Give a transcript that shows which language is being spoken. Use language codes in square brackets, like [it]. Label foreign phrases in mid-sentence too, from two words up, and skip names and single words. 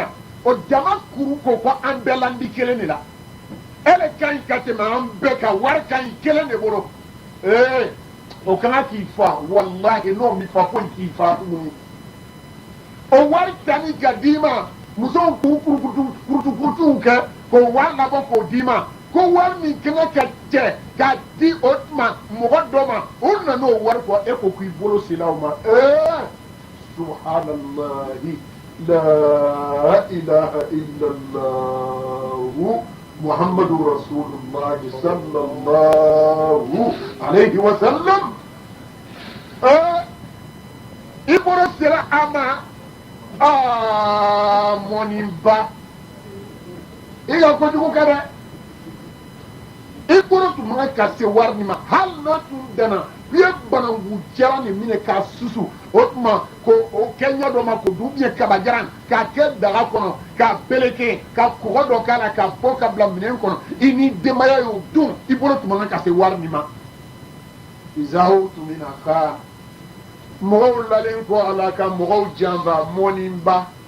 [bm] o jama kuru ko ko an bɛɛ la n di kelen de la e le ka ɲi ka tɛmɛ an bɛɛ kan wari ka ɲi kelen de bolo o kana k'i fa walahi n'o m'i fa foyi k'i fa tuguni o wari tani ka d'i ma musow k'u kurutuw kɛ k'o wari labɔ k'o d'i ma ko wari min kan ka cɛ k'a di o tuma mɔgɔ dɔ ma o nana o wari fɔ e ko k'i bolo sela o ma [ar] سبحان الله لا إله إلا الله محمد رسول الله صلى الله عليه وسلم [bm] i bolo sela a ma mɔniba i ka kojugu kɛ dɛ i bolo tun man ka se wari min ma hali n'a tun danna i ye banangu jalan de minɛ k'a susu o tuma ko o kɛ ɲɛ dɔ ma k'o dun ubiyɛn kaba jalan k'a kɛ daga kɔnɔ k'a meleke ka kɔgɔ dɔ k'a la k'a bɔ ka bila minɛn kɔnɔ i ni denbaya y'o dun i bolo tun man ka se wari min ma izahu tun bɛ na ka mɔgɔw lalen kɔ a la ka mɔgɔw janfa mɔniba